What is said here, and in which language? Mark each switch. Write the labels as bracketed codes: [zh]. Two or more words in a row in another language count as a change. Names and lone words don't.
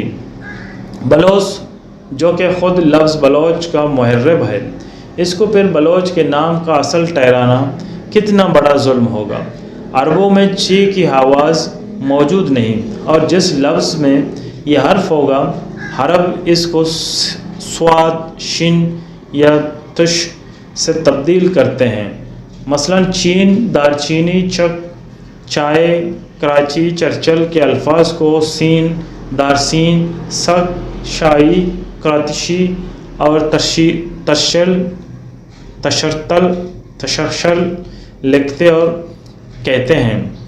[ur] بلوس جو کہ خود لفظ بلوچ کا محرب ہے، اس کو پھر بلوچ کے نام کا اصل ٹھہرانا کتنا بڑا ظلم ہوگا۔ عربوں میں چی کی آواز موجود نہیں، اور جس لفظ میں یہ حرف ہوگا عرب اس کو سواد، شن یا تش سے تبدیل کرتے ہیں۔ مثلا چین، دارچینی، چک، چائے، کراچی، چرچل کے الفاظ کو سین، دارسین، سک، شائی، کراتشی اور تشرشل لکھتے اور کہتے ہیں۔